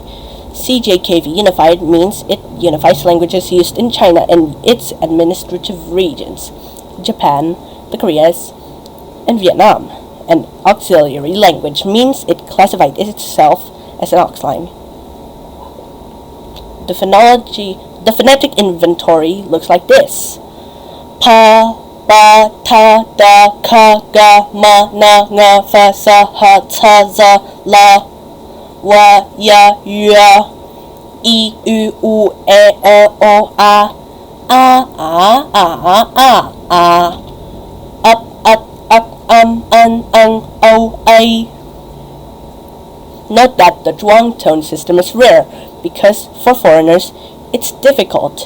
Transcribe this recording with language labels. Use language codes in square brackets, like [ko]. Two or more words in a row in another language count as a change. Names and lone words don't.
[en] CJKV Unified means it unifies languages used in China and its administrative regions, Japan, the Koreas, and Vietnam. An auxiliary language means it classified itself as an auxline. The phonetic inventory looks like this. Pa, ba, ta, da, ka, ga, ma, na, nga, fa, sa, ha, ca, za, la, wa, ya, ya, i, u, u, e, o, a, up, an, o, a. Note that the Zhuang tone system is rare, because for foreigners, it's difficult.